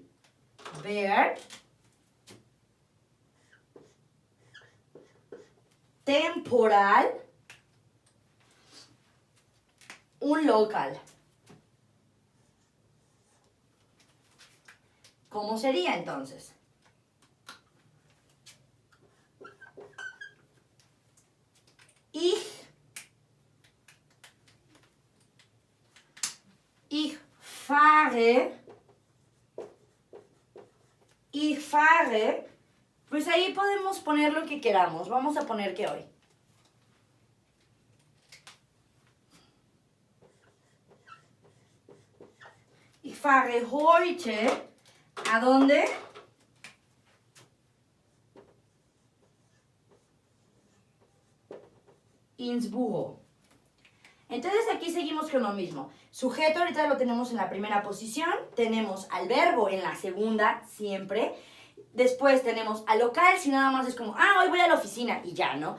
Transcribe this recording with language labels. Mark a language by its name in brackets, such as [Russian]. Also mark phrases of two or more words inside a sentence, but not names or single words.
[Spanish] Verb, temporal, un local. ¿Cómo sería entonces? [German] Ich fahre, [Spanish] pues ahí podemos poner lo que queramos. Vamos a poner que hoy. [German] Ich fahre heute, [Spanish] ¿a dónde? [German] Ins Büro. [Spanish] Entonces aquí seguimos con lo mismo. Sujeto ahorita lo tenemos en la primera posición, tenemos al verbo en la segunda siempre, después tenemos al local si nada más es como, hoy voy a la oficina y ya, ¿no?